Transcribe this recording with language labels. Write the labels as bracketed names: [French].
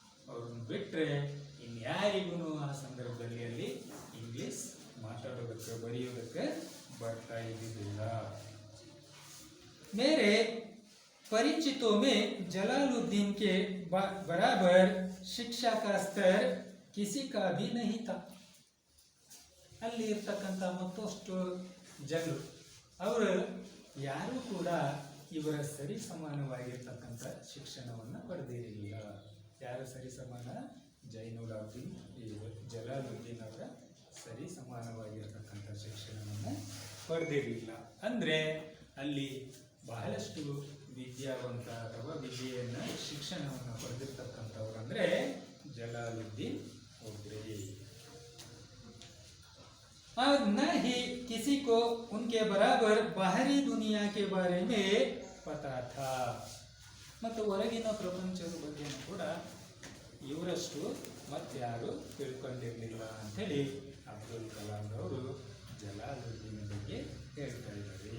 [Kannada] ಅವ್ರನ್ನ ಬಿಟ್ರೆ ಇನ್ಯಾರಿಗೂ ಆ ಸಂದರ್ಭದಲ್ಲಿ ಅಲ್ಲಿ ಇಂಗ್ಲಿಷ್ ಮಾತಾಡೋದಕ್ಕೆ ಬರೆಯೋದಕ್ಕೆ ಬರ್ತಾ ಇದ್ದಿಲ್ಲ. [Hindi] मेरे परिचितों में जलालुद्दीन के बराबर शिक्षा का स्तर किसी का भी नहीं था. [Kannada] ಅಲ್ಲಿ ಇರ್ತಕ್ಕಂಥ ಮತ್ತಷ್ಟು ಜನರು ಅವರು ಯಾರು ಕೂಡ ಇವರ ಸರಿ ಸಮಾನವಾಗಿರ್ತಕ್ಕಂಥ ಶಿಕ್ಷಣವನ್ನು ಪಡೆದಿರಲಿಲ್ಲ. ಯಾರು ಸರಿ ಸಮಾನ? ಜೈನುಲಾಬ್ದೀನ್ ಜಲಾಲುದ್ದೀನ್ ಅವರ ಸರಿ ಸಮಾನವಾಗಿರ್ತಕ್ಕಂಥ ಶಿಕ್ಷಣವನ್ನು ಪಡೆದಿರಲಿಲ್ಲ. ಅಂದ್ರೆ ಅಲ್ಲಿ ಬಹಳಷ್ಟು ವಿದ್ಯಾವಂತ ಅಥವಾ ವಿದ್ಯೆಯನ್ನ ಶಿಕ್ಷಣವನ್ನು ಪಡೆದಿರ್ತಕ್ಕಂಥವ್ರು ಅಂದ್ರೆ ಜಲಾಲುದ್ದೀನ್ ಒಬ್ರೇ. [Hindi] और न ही किसी को उनके बराबर बाहरी दुनिया के बारे में पता था. [Kannada] ಮತ್ತು ಹೊರಗಿನ ಪ್ರಪಂಚದ ಬಗ್ಗೆ ಕೂಡ ಇವರಷ್ಟು ಮತ್ತಾರು ತಿಳ್ಕೊಂಡಿರಲಿಲ್ಲ ಅಂತೇಳಿ ಅಬ್ದುಲ್ ಕಲಾಂ ಅವರು ಜಲಾಲುದ್ದೀನ್ ಬಗ್ಗೆ ಹೇಳ್ತಾ ಇದ್ದಾರೆ.